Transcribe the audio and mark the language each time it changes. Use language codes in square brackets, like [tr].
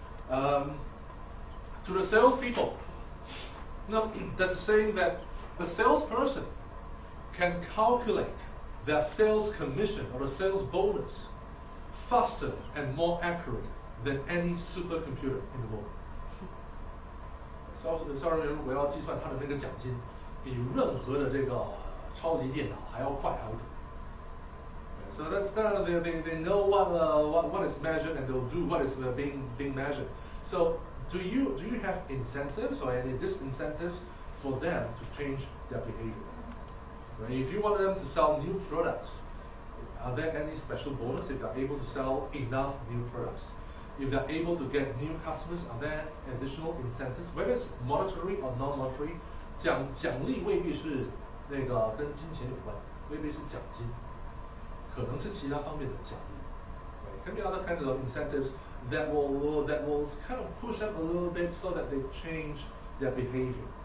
[en] To the salespeople, now that's saying that the salesperson can calculate their sales commission or the sales bonus faster and more accurate than any supercomputer in the world. [zh] 销售人员如果要计算他的那个奖金，比任何的这个超级电脑还要快还要准。 [en] So that's they know what is measured and they'll do what is being measured. So do you have incentives or any disincentives for them to change their behavior? Right? If you want them to sell new products, are there any special bonus if they're able to sell enough new products? If they're able to get new customers, are there additional incentives? Whether it's monetary or non-monetary, [zh] 奖励未必是那个跟金钱有关，未必是奖金，可能是其他方面的奖励。 [en] Right? Can be other kinds of incentives that will kind of push them a little bit so that they change their behavior.